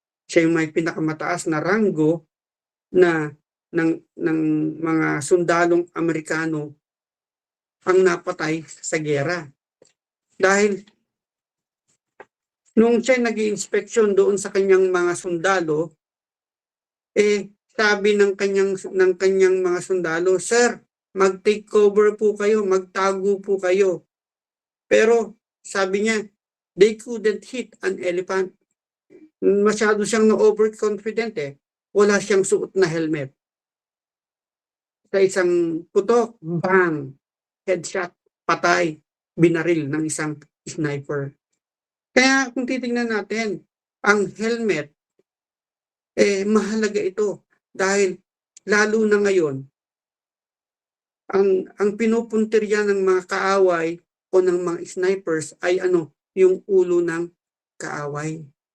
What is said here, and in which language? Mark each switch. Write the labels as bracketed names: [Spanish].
[Filipino] Siya yung may pinakamataas na ranggo na ng mga sundalong Amerikano ang napatay sa giyera. Dahil nung siya nag-i-inspeksyon doon sa kanyang mga sundalo, sabi ng kanyang mga sundalo, "Sir, mag-take cover po kayo, magtago po kayo." Pero sabi niya, [English] they couldn't hit an elephant. [Filipino] Masyado siyang na-overconfident Wala siyang suot na helmet. Sa isang putok, bang! Headshot, patay, binaril ng isang sniper. Kaya kung titingnan natin, ang helmet, mahalaga ito dahil lalo na ngayon, ang pinupuntirya ng mga kaaway o ng mga snipers ay yung ulo ng kaaway.